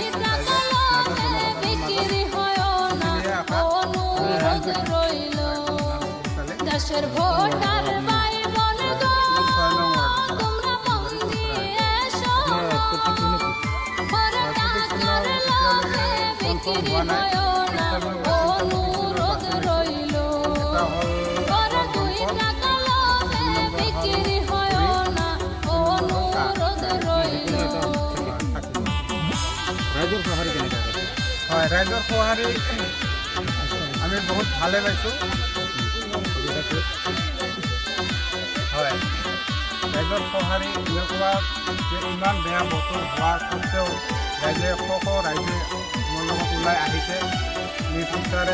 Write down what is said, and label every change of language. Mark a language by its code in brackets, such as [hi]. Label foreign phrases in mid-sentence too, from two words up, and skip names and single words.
[bn] টাকা লোভে বিক্রি হয় না অনুরোধ রইল দেশের ভোটার ভাই বোন গো তোমরা মন দিয়ে শোনো ওরে টাকার লোভে বিক্রি হয় না অনুরোধ রইল ওরে দুই টাকা লোভে বিক্রি হয় না অনুরোধ রইল [as] ৰাইজৰ সঁহাৰি কেনেকৈ হয়, ৰাইজৰ সঁহাৰি আমি বহুত ভালে পাইছোঁ। হয়, ৰাইজৰ সঁহাৰি এনেকুৱা যে ইমান বেয়া বতৰ হোৱাৰ সত্ত্বেও ৰাইজে ৰাইজে মোৰ লগত ওলাই আহিছে নিৰ্বিচাৰে।